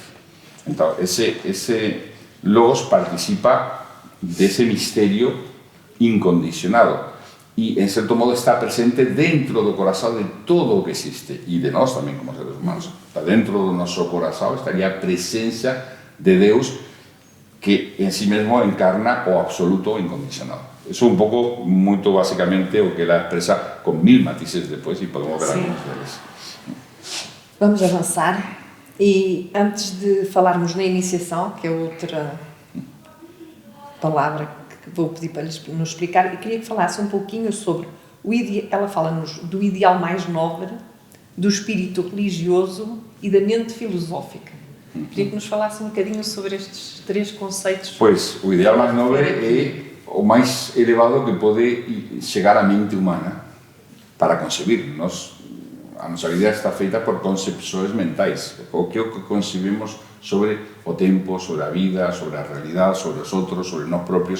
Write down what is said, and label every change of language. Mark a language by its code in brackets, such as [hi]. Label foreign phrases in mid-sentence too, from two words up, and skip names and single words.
[gl] Entón, ese logos participa dese misterio incondicionado e, en certo modo, está presente dentro do corazón de todo o que existe e de nós tamén como seres humanos. Dentro do noso corazón estaría a presencia de Deus que en sí mesmo encarna o absoluto incondicionado. Eso un pouco, moito basicamente, o que ela expresa con 1000 matices depois e podemos ver algunos deles. [pt] Vamos avançar e antes de falarmos na iniciação, que é outra palavra que vou pedir para nos explicar, eu queria que falasse um pouquinho sobre ela fala-nos do ideal mais nobre, do espírito religioso e da mente filosófica. Queria que nos falasse um bocadinho sobre estes três conceitos. [gl] Pois, o ideal máis nobre é o máis elevado que pode chegar á mente humana para concebir. A nosa vida está feita por concepções mentais, o que concebimos sobre o tempo, sobre a vida, sobre a realidade, sobre os outros, sobre nós propios.